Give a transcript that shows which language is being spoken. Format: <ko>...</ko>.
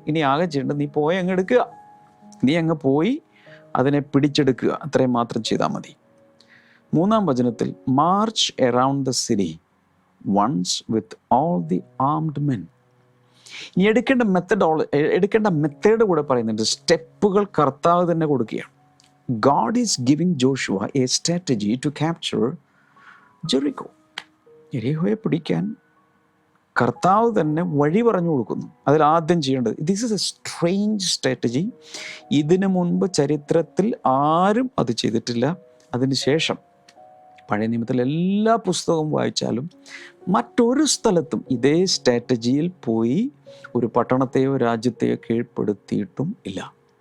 <ml>ഇനി ആകെ ചെയ്യേണ്ടത് നീ പോയി അങ്ങ് എടുക്കുക, നീ അങ്ങ് പോയി അതിനെ പിടിച്ചെടുക്കുക, അത്രയും മാത്രം ചെയ്താൽ മതി. 3-ാം വചനത്തിൽ</ml> <en>March around the city once with all the armed men.</en> <ml>ഇനി എടുക്കേണ്ട മെത്തേഡ് കൂടെ പറയുന്നുണ്ട്. സ്റ്റെപ്പുകൾ കർത്താവ് തന്നെ കൊടുക്കുകയാണ്.</ml> <en>God is giving Joshua a strategy to capture Jericho.</en> <ml>യെരിഹോയെ പിടിക്കാൻ കർത്താവ് തന്നെ വഴി പറഞ്ഞു കൊടുക്കുന്നു. അതിൽ ആദ്യം ചെയ്യേണ്ടത്,</ml> <en>This is a strange strategy.</en> <ml>ഇതിനു മുൻപ് ചരിത്രത്തിൽ ആരും അത് ചെയ്തിട്ടില്ല. അതിനുശേഷം പഴയ നിയമത്തിൽ എല്ലാ പുസ്തകവും വായിച്ചാലും മറ്റൊരു സ്ഥലത്തും ഇതേ സ്ട്രാറ്റജിയിൽ പോയി ഒരു പട്ടണത്തെയോ രാജ്യത്തെയോ കീഴ്പ്പെടുത്തിയിട്ടും ഇല്ല.</ml>